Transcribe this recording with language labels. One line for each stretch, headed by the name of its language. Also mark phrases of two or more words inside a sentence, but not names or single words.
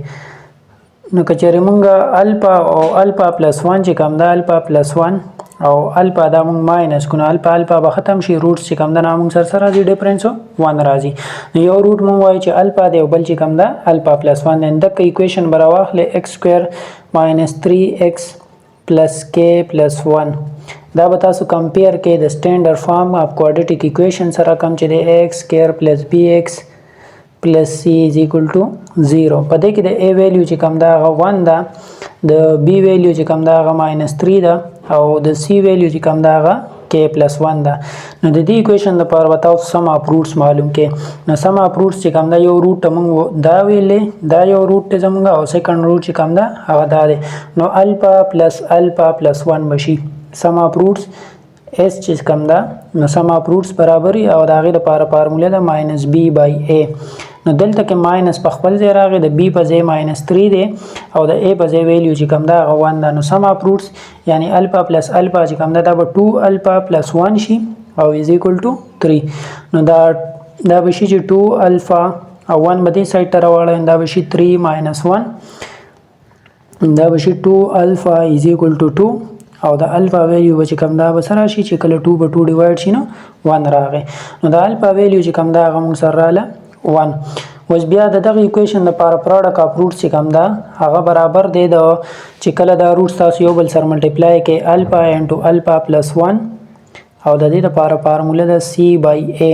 Pashto: نو کچره مونږه الفا او
English: alpha plus 1
Pashto: چې کوم ده
English: alpha plus 1
Pashto: او الفا دا مونږ ماینس کو نو الفا به ختم شي روټ چې کوم ده نو مونږ سره راځي ډیفرنس 1 راځي. نو یو روټ مونږ وایي چې الفا دی او بل چې کوم ده
English: alpha plus 1
Pashto: دی. دغه ایکویشن برا واخلې
English: x square minus 3x plus k plus 1
Pashto: دا به تاسو کمپیر کې د
English: standard form of quadratic equation
Pashto: سره کوم چې د
English: x square plus bx plus c is equal to 0.
Pashto: په دې کې د
English: a value
Pashto: چې کوم دا هغه 1 ده د
English: b value
Pashto: چې کوم دا هغه -3 ده او د
English: c value
Pashto: چې کوم دا هغه
English: k plus 1
Pashto: ده. نو د دې equation لپاره وتاو
English: sum of roots
Pashto: معلوم کې. نو
English: sum of roots
Pashto: چې کوم دا یو روټ موږ دا ویلې دا یو روټ ته زموږ او
English: second root
Pashto: چې کوم دا هغه دا ده. نو
English: alpha plus 1
Pashto: بشي
English: sum of roots s
Pashto: چې کوم دا نو
English: sum of roots
Pashto: برابرۍ او د هغې لپاره فارموله ده -b/a. نو دلته کې ماینس په خپل ځای راغی د b په ځای -3 دی او د a په ځای ویلیو چې کوم دا هغه 1 ده. نو
English: sum of roots
Pashto: یعنی
English: alpha plus alpha
Pashto: چې کوم دا به
English: 2 alpha plus 1
Pashto: شي او
English: is equal to 3.
Pashto: نو دا به شي چې 2 الفا او 1 به دې سایډ ته راوړی دا به شي 3 - 1 دا به شي 2 الفا
English: is equal to 2
Pashto: او د
English: alpha value
Pashto: چې کوم دا به سره شي چې کله 2 به 2 ډیوایډ شي نو 1 راغی. نو د
English: alpha value
Pashto: چې کوم دا هغه موږ سره رااله 1. اوس بیا د دغه ایکویشن لپاره
English: product of root
Pashto: چې کوم دا هغه برابر دی د چې کله دا روټ تاسو یو بل سره ملټیپلای کې
English: alpha into alpha plus 1
Pashto: او د دې لپاره فارموله ده c/a.